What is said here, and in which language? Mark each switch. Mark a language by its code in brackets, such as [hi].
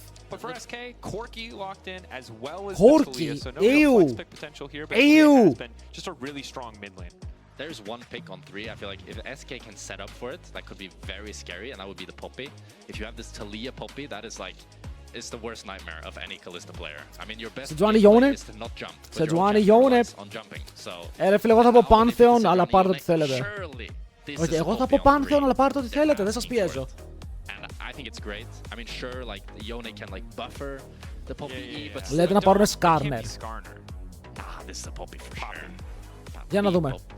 [en] But for SK, Corki locked in as well as Decisive, so no real flex pick potential here, but it has been just a really strong mid lane. There's one pick on 3, I feel like if SK can set up for it, that could be very scary, and that would be the Poppy. If you have this Talia Poppy, that is like, it's the worst nightmare of any Kalista player. I mean, your best play is to not jump, but you're okay on jumping, so... [el] Ρε φίλε, εγώ θα πω Pantheon, αλλά πάρτε ό,τι θέλετε. Όχι, εγώ θα πω Pantheon, αλλά πάρτε ό,τι θέλετε, δεν σας πιέζω. [en] I think it's great. I mean, sure, like Yone can like buffer the Poppy E, but [el] λέτε να πάρουν Skarner. [en] This is a Poppy for sure. [el] Για να δούμε.